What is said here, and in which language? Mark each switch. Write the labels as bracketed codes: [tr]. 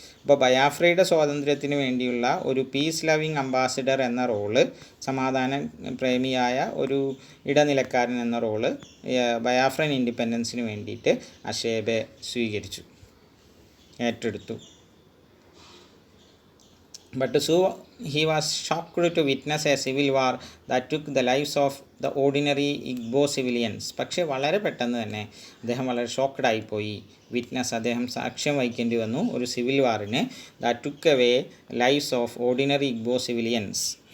[ml] അപ്പോൾ ബയാഫ്രയുടെ സ്വാതന്ത്ര്യത്തിന് വേണ്ടിയുള്ള ഒരു പീസ് ലവിങ് അംബാസിഡർ എന്ന റോള്, സമാധാന പ്രേമിയായ ഒരു ഇടനിലക്കാരൻ എന്ന റോള് ബയാഫ്രൻ ഇൻഡിപെൻഡൻസിന് വേണ്ടിയിട്ട് അഷേബെ സ്വീകരിച്ചു, ഏറ്റെടുത്തു. [en] But so he was shocked to witness a civil war that took the lives of the ordinary Igbo civilians. [ml] പക്ഷേ വളരെ പെട്ടെന്ന് തന്നെ അദ്ദേഹം വളരെ ഷോക്ക്ഡ് ആയിപ്പോയി. അദ്ദേഹം സാക്ഷ്യം വഹിക്കേണ്ടി വന്നു ഒരു civil വാറിന്. [en] That took away lives of ordinary Igbo civilians.